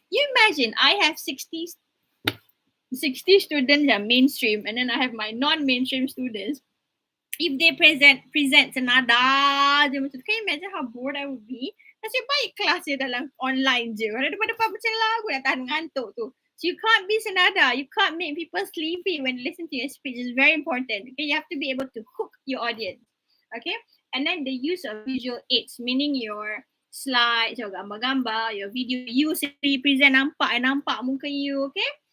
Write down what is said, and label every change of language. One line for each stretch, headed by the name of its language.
English: You imagine, I have 60 students yang mainstream and then I have my non-mainstream students. If they present
Malay: senada je macam tu,
English: can you imagine how bored I would be?
Malay: Nasib baik kelas dia dalam online je. Daripada macam lagu nak tahan ngantuk tu.
English: So you can't be senada. You can't make people sleepy when you listen to your speech. It's very important. Okay, you have to be able to hook your audience. Okay, and then the use of visual aids, meaning your slides, your gambar-gambar, your video, you
Malay: sendiri present nampak muka
English: you, okay?